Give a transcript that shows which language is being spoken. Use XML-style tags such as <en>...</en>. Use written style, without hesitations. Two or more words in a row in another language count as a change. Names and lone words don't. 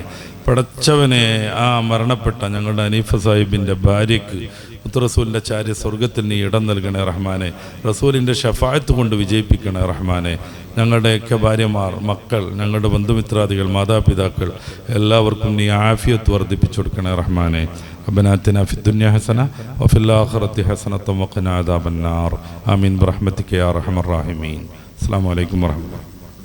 <ml>പടച്ചവനെ, ആ മരണപ്പെട്ട ഞങ്ങളുടെ അനീഫ സാഹിബിൻ്റെ ഭാര്യയ്ക്ക് റസൂലിൻ്റെ ചാര്യ സ്വർഗത്തിൽ നീ ഇടം നൽകണേ റഹ്മാനെ. റസൂലിൻ്റെ ഷഫായത്ത് കൊണ്ട് വിജയിപ്പിക്കണേ റഹ്മാനെ. ഞങ്ങളുടെയൊക്കെ ഭാര്യമാർ, മക്കൾ, ഞങ്ങളുടെ ബന്ധുമിത്രാദികൾ, മാതാപിതാക്കൾ എല്ലാവർക്കും നീ ആഫിയത്ത് വർദ്ധിപ്പിച്ചു കൊടുക്കണേ റഹ്മാനെ.</ml> <ar>ربنا آتنا في الدنيا حسنة وفي الآخرة حسنة وقنا عذاب النار آمين برحمتك يا أرحم الراحمين. السلام عليكم ورحمة الله.</ar>